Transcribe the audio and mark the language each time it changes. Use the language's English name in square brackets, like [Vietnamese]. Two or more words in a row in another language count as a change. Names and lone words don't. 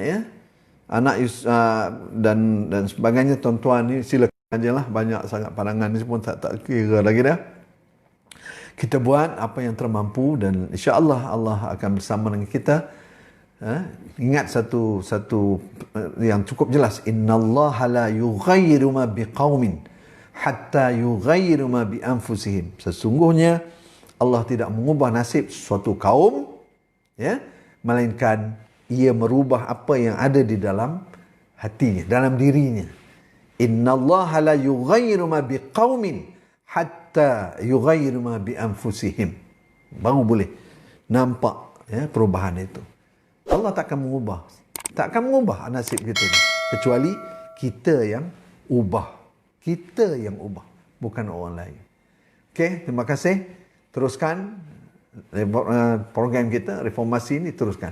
[Malay] Anak dan sebagainya. Tuan-tuan ni silakan je lah. Banyak sangat pandangan ni pun tak kira lagi dah. Kita buat apa yang termampu dan [Arabic] إن شاء الله [Malay] Allah akan bersama dengan kita. Ingat satu yang cukup jelas. [Arabic] إن الله لا يغير ما بقوم حتى يغيروا ما بأنفسهم. [Malay] Sesungguhnya Allah tidak mengubah nasib suatu kaum melainkan ia merubah apa yang ada di dalam hatinya, dalam dirinya. [Arabic] إن الله لا يغير ما بقوم حتى يغيروا ما بأنفسهم. [Malay] Baru boleh nampak perubahan itu. Allah tak akan mengubah nasib kita ni kecuali kita yang ubah. Kita yang ubah, bukan orang lain. Okey, terima kasih. Teruskan program kita reformasi ini, teruskan.